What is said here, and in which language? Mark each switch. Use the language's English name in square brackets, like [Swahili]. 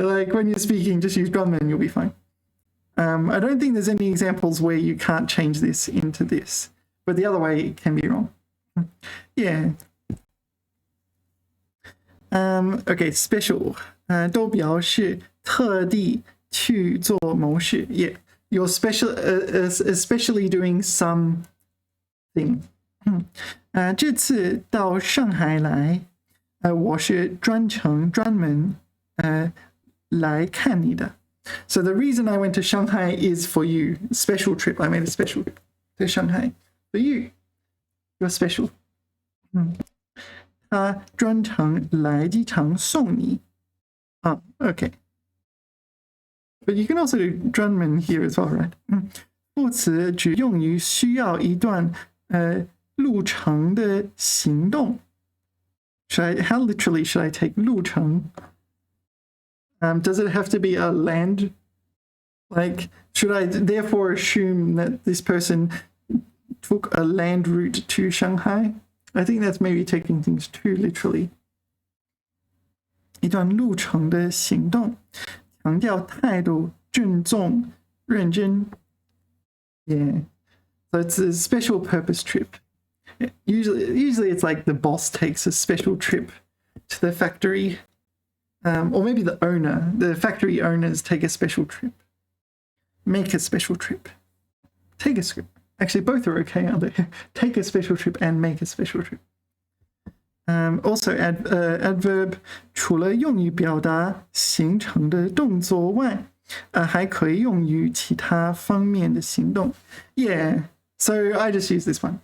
[English] Like when you're speaking, just use 专门, you'll be fine. I don't think there's any examples where you can't change this into this, but the other way it can be wrong. Yeah. Okay, special. [Chinese] 都表示特地去做某事. [English] Yeah, you're especially doing something. [Chinese] 这次到上海来，我是专程专门来看你的. [English] So the reason I went to Shanghai is for you. Special trip. I made a special trip to Shanghai for you. You're special. [Chinese] 他专程来机场送你。 [English] Okay. But you can also do 专门 here as well, right? [Chinese] 副词只用于需要一段路程的行动。 [English] How literally should I take 路程? Does it have to be a land? Like, should I therefore assume that this person took a land route to Shanghai? I think that's maybe taking things too literally. [Chinese] 一段路程的行动，强调态度郑重认真。 [English] Yeah, so it's a special purpose trip. Usually it's like the boss takes a special trip to the factory, or maybe the factory owners take a special trip, make a special trip, take a trip. Actually, both are okay, aren't they? Take a special trip and make a special trip. Also, adverb [Chinese] 除了用于表达形成的动作外，还可以用于其他方面的行动。 [English] Yeah, so I just use this one.